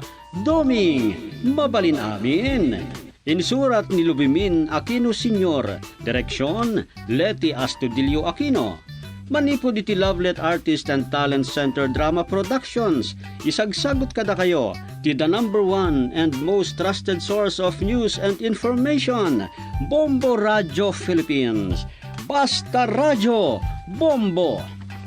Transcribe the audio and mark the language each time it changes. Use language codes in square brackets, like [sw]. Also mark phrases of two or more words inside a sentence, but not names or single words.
[ilo] Doming, mabalin amin. Insurat ni Lubimin Aquino Sr. Direksyon, Leti Astudillo Aquino. Manipod iti Lovelet Artist and Talent Center Drama Productions. Isagsagot kada kayo, ti [en] the #1 and most trusted source of news and information, [ilo] Bombo Radio Philippines. Basta Radio, Bombo!